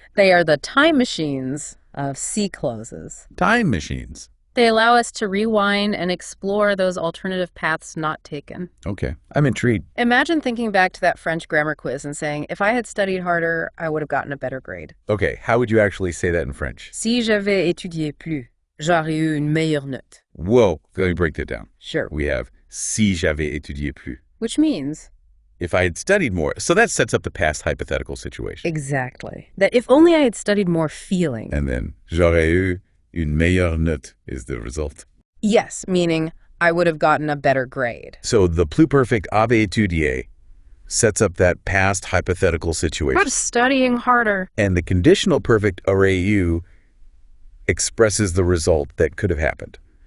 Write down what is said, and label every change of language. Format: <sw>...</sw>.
<en>They are the time machines of C clauses. Time machines. They allow us to rewind and explore those alternative paths not taken. Okay, I'm intrigued. Imagine thinking back to that French grammar quiz and saying, if I had studied harder, I would have gotten a better grade. Okay, how would you actually say that in French?</en> <fr>Si j'avais étudié plus, j'aurais eu une meilleure note.</fr> <en>Whoa, let me break that down. Sure. We have</en> <fr>si j'avais étudié plus.</fr> <en>Which means? If I had studied more. So that sets up the past hypothetical situation. Exactly. That if only I had studied more feeling. And then</en> <fr>j'aurais eu une meilleure note</fr> <en>is the result. Yes, meaning I would have gotten a better grade. So the pluperfect avait étudié sets up that past hypothetical situation. I'm studying harder. And the conditional perfect aurait eu expresses the result that could have happened.</en>